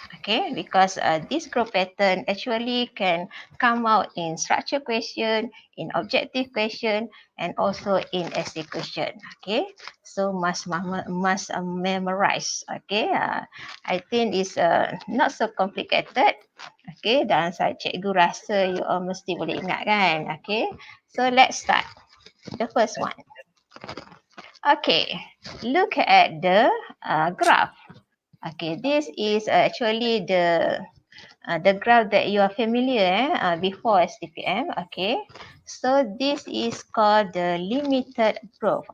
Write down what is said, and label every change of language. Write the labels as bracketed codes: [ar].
[en] Okay, because this growth pattern actually can come out in structure question, in objective question, and also in essay question. Okay, so must memorize. Okay, I think it's not so complicated. [ms] Okay, dan saya cikgu rasa [en] you all [ms] mesti boleh ingat kan. [en] Okay, so let's start the first one. Okay, look at the graph. Okay, this is actually the graph that you are familiar before STPM. Okay, so this is called the limited growth.